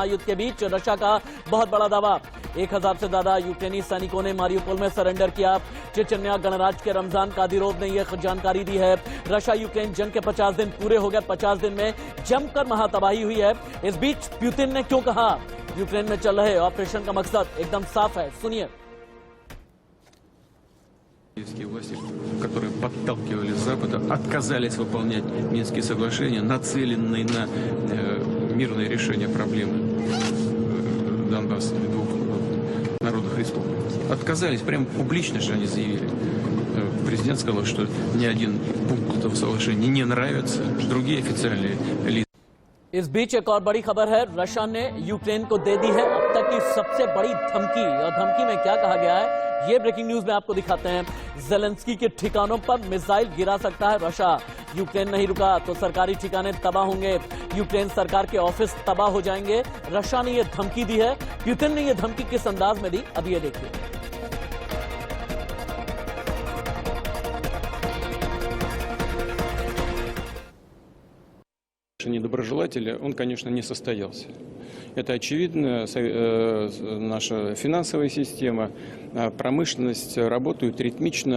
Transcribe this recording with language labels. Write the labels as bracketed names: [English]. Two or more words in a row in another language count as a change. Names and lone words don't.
[Hindi] महायुद्ध के बीच रशिया का बहुत बड़ा दावा। 1000 से ज्यादा यूक्रेनी सैनिकों ने मारियोपोल में सरेंडर किया। चेचन्या गणराज्य के रमजान कादिरोव ने यह जानकारी दी है। रशिया यूक्रेन जंग के 50 दिन पूरे हो गए। 50 दिन में जमकर महातबाही हुई है। इस बीच पुतिन ने क्यों कहा यूक्रेन में चल रहे ऑपरेशन का मकसद एकदम साफ है, सुनिए। [Russian] Власти, которые подталкивали с Запада, отказались выполнять Минские соглашения, нацеленные на мирное решение проблемы Донбасса и двух народных республик. Отказались, прямо публично же они заявили. Президент сказал, что ни один пункт этого соглашения не нравится, другие официальные лица. [Hindi] इस बीच एक और बड़ी खबर है, रशिया ने यूक्रेन को दे दी है अब तक की सबसे बड़ी धमकी। और धमकी में क्या कहा गया है, ये [English] breaking news [Hindi] में आपको दिखाते हैं। ज़ेलेंस्की के ठिकानों पर मिसाइल गिरा सकता है रशिया। यूक्रेन नहीं रुका तो सरकारी ठिकाने तबाह होंगे, यूक्रेन सरकार के ऑफिस तबाह हो जाएंगे। रशिया ने यह धमकी दी है। पुतिन ने यह धमकी किस अंदाज में दी, अब ये देखिए। [Russian] Недоброжелателя, он, конечно, не состоялся. Это очевидно. Наша финансовая система, промышленность работают ритмично.